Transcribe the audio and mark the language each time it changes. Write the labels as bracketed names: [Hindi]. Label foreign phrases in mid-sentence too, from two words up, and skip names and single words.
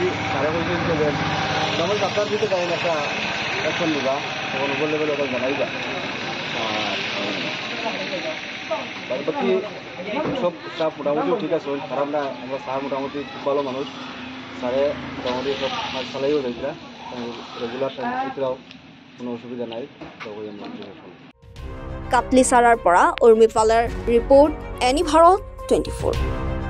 [Sylheti] তারা বলছে যে যেমন ডাক্তার দিতে পারেন একটা অ্যাকশন নিবা, তখন উপর লেভেলে ওটা জানাইবা। আর বাকি সব স্টাফ মোটামুটি ঠিক আছে, খারাপ না। আমরা স্যার মোটামুটি খুব ভালো মানুষ, স্যারে মোটামুটি সব কাজ চালাইও যাইছিলা, [English] regular timeও [Sylheti] কোনো অসুবিধা নাই। [Assamese] কাটলি সাৰাৰ পৰা উৰ্মি পালাৰ ৰিপৰ্ট, এনি ভাৰত 24।